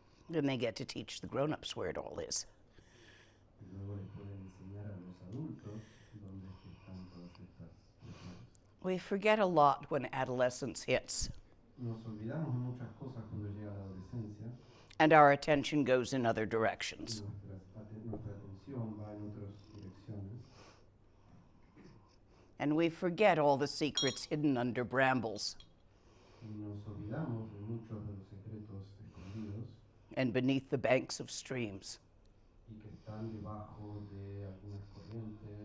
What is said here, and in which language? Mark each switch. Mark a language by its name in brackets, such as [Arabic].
[English] Then they get to teach the grown-ups where it all is. [Spanish] Y luego le pueden enseñar a los adultos dónde es que están todas estas cuestiones. [English] We forget a lot when adolescence hits, [Spanish] Nos olvidamos de muchas cosas cuando llega la adolescencia [English] and our attention goes in other [Spanish] y [English] directions. [Spanish] nuestra atención va en otras direcciones [English] And we forget all the secrets hidden under brambles [Spanish] y nos olvidamos de muchos de los secretos escondidos [English] and beneath the banks of streams. [Spanish] y que están debajo de algunas corrientes